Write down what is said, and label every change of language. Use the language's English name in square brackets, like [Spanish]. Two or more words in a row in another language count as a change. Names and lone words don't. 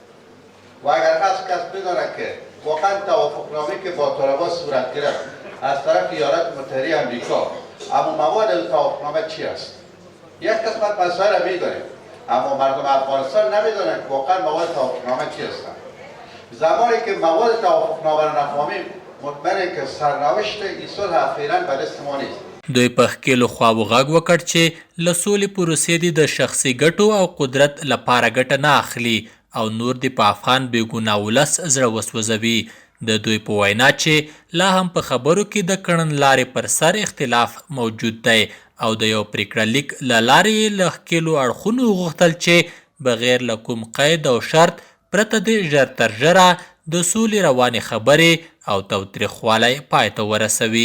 [Persian] و اگر کس بداند که واقعا توافقنامه‌ای که با طالبان صورت گرفت از طرف ایالات متحده آمریکا، اما مواد توافقنامه چی است؟ یک قسمت مسائل را می‌دانیم، اما مردم افغانستان نمی‌دانند که واقعا مواد توافقنامه چی هستند. زمانی که مواد توافقنامه را نفهمیم، مطمئنیم که سرنوشت این صلح فعلا به دست ما نیست. [Pashto] دوی په ښکېلو خواو غږ وکړ چې له سولې پروسې دې د شخصي ګټو او قدرت لپاره ګټه نه اخلي او نور دې په افغان بېګناه ولس زړه وسوځوي. د دوی په وینا چې لا هم په خبرو کې د کړنلارې پر سر اختلاف موجود دی او د یو پریکړه لیک له لارې یې له ښکېلو اړخونو وغوښتل چې بغیر له کوم قید او شرط پرته دې ژر تر ژره د سولې روانې خبرې او تاوتریخوالی پای ته ورسوي.